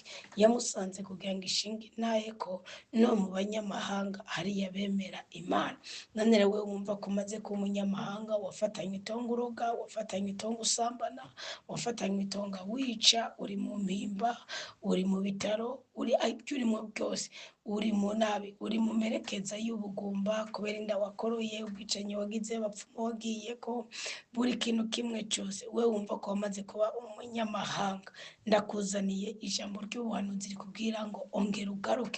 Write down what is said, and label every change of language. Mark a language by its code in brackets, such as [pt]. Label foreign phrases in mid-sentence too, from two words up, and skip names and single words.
[rn] Yamusanze kugira ngo ishinge intahe ko no mu banyamahanga hariya bemera Imana. None rero wewe wumva ko umaze kuba umunyamahanga, wafatanywe itongo uroga, wafatanywe itongo usambana, wafatanywe itongo wica, uri mu mpimba, uri mu bitaro, uri ibyo urimo byose, uri mu nabi, uri mu merekeza y'ubugumba kubera inda wakoroye, ubwicanyi wagize, abapfumu wagiye ko, buri kintu kimwe cyose wewe wumva ko wamaze kuba umunyamahanga. Ndakuzaniye ijambo ry'ubuhanuzi rikubwira ngo ongera ugaruke.